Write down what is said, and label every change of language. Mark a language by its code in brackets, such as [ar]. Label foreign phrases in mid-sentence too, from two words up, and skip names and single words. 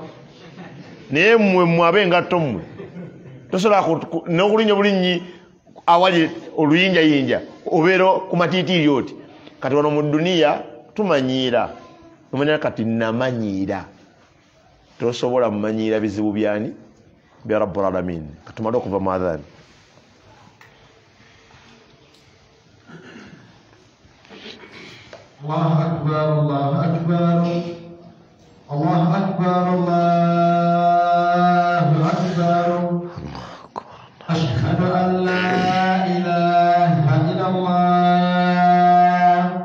[lg] Naye mmwe ab'engatto mmwe tosobola n'okulinnya bulinnyi awali oluyinjayinja obeera ku matiitiiri oti. Kati wano mu duniya tumanyiira omanya kati namanyiira tosobola mumanyira bizibu byani bya [ar] رب العالمين. [lg] Katumala okuva mu adhan. [ar] الله أكبر الله أكبر الله أكبر الله أكبر. أشهد أن لا إله إلا الله.